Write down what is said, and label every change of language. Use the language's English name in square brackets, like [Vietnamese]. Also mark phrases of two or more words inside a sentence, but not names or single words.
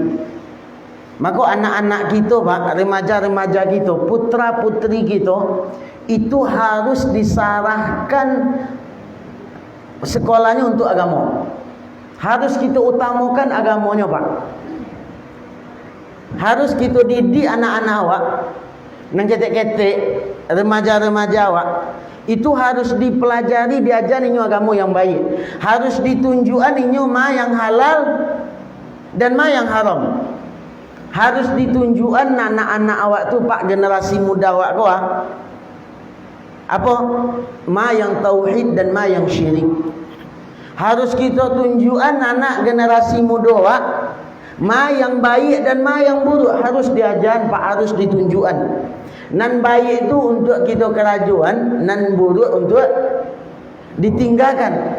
[Indonesian] Maka anak-anak kita Pak, remaja-remaja kita, putra-putri kita itu harus disarahkan sekolahnya untuk agama. Harus kita utamakan agamanya Pak. Harus kita didik anak-anak awak, [Minangkabau] nang ketek-ketek, [Indonesian] remaja-remaja awak, itu harus dipelajari, diajari agama yang baik. Harus ditunjukkan ma yang halal dan ma yang haram. Harus ditunjukkan anak-anak awak tu Pak, generasi muda awak kau apa? Ma yang tauhid dan ma yang syirik. Harus kita tunjukkan anak generasi muda awak ma yang baik dan ma yang buruk, harus diajar Pak, harus ditunjukkan. Nan baik itu untuk kita kerajuan, nan buruk untuk ditinggalkan.